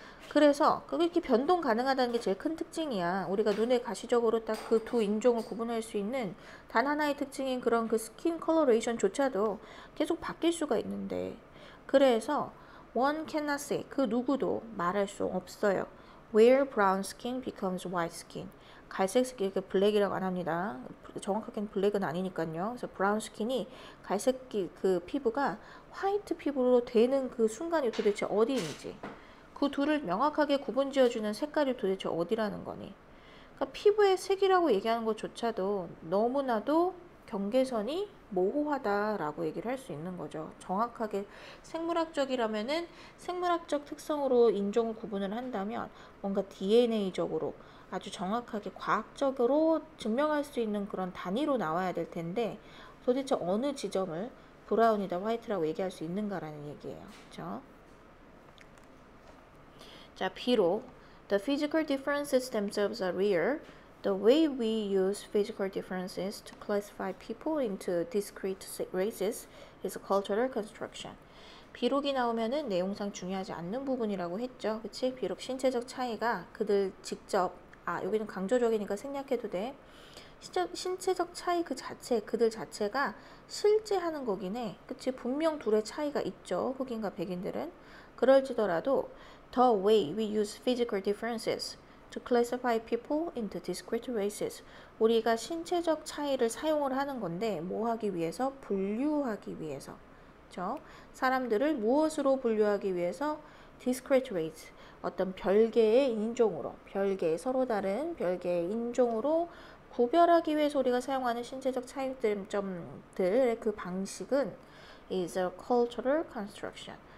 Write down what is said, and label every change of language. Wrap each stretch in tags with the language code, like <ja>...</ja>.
<ko>그래서 그렇게 변동 가능하다는 게 제일 큰 특징이야. 우리가 눈에 가시적으로 딱 그 두 인종을 구분할 수 있는 단 하나의 특징인 그런 그 스킨 컬러레이션조차도 계속 바뀔 수가 있는데, 그래서</ko> <en>one cannot say,</en> <ko>그 누구도 말할 수 없어요.</ko> <en>where brown skin becomes white skin.</en> <ko>갈색 이렇게 블랙이라고 안 합니다. 정확하게는 블랙은 아니니까요. 그래서 브라운 스킨이 갈색 그 피부가 화이트 피부로 되는 그 순간이 도대체 어디인지, 그 둘을 명확하게 구분지어주는 색깔이 도대체 어디라는 거니. 그러니까 피부의 색이라고 얘기하는 것조차도 너무나도 경계선이 모호하다라고 얘기를 할 수 있는 거죠. 정확하게 생물학적이라면은 생물학적 특성으로 인종을 구분을 한다면 뭔가 DNA적으로 아주 정확하게 과학적으로 증명할 수 있는 그런 단위로 나와야 될 텐데 도대체 어느 지점을 브라운이다 화이트라고 얘기할 수 있는가라는 얘기예요. 그렇죠? 자, 비록</ko> <en>the physical differences themselves are rare, the way we use physical differences to classify people into discrete races is a cultural construction.</en> <ko>비록이 나오면은 내용상 중요하지 않는 부분이라고 했죠. 그치? 비록 신체적 차이가 그들 직접, 여기는 강조적이니까 생략해도 돼. 신체적 차이 그 자체, 그들 자체가 실제 하는 거긴 해. 그치? 분명 둘의 차이가 있죠. 흑인과 백인들은. 그럴지더라도</ko> <en>the way we use physical differences to classify people into discrete races.</en> <ko>우리가 신체적 차이를 사용을 하는 건데 뭐 하기 위해서? 분류하기 위해서. 그렇죠? 사람들을 무엇으로 분류하기 위해서?</ko> <en>discrete race.</en> <ko>어떤 별개의 인종으로, 별개의 서로 다른 별개의 인종으로 구별하기 위해서 우리가 사용하는 신체적 차이점들의 그 방식은</ko> <en>is a cultural construction.</en>